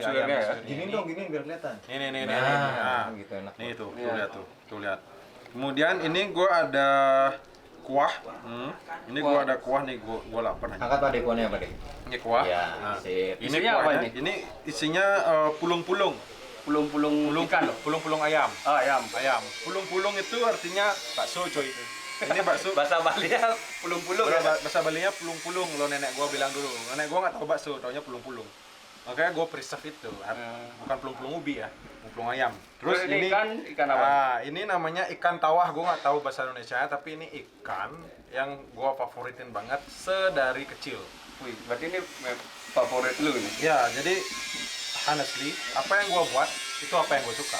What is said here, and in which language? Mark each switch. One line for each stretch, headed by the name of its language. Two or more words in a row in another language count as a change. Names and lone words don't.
Indonesian: suwirnya ya? Gini dong, gini biar kelihatan. Ini. Nah, Nah, gitu enak. nih tuh Iya. lihat tuh. Tuh lihat. Kemudian ini gua ada kuah. Ini gua ada kuah nih, gua lapar nih. Angkat Pak dekonya Pak Dek. Ini kuah. Ya, Nah, sip. ini Isinya apa kuahnya. ini? Ini isinya pulung-pulung. Pulung-pulung ikan loh. Pulung-pulung ayam. Oh, ayam. Ayam. Pulung-pulung itu artinya bakso, coy. Ini bakso. Bahasa Balinya pulung-pulung ya? Bahasa Balinya pulung-pulung. Lo nenek gua bilang dulu. Nenek gua nggak tahu bakso, taunya pulung-pulung. Makanya gua preserve itu. Bukan pulung-pulung ubi ya, pulung ayam. Terus ini ikan apa? Ah, ini namanya ikan tawah. Gua nggak tahu bahasa Indonesia, tapi ini ikan yang gua favoritin banget sedari kecil. Wih, berarti ini favorit lu nih? Ya, jadi honestly, apa yang gua buat itu apa yang gua suka.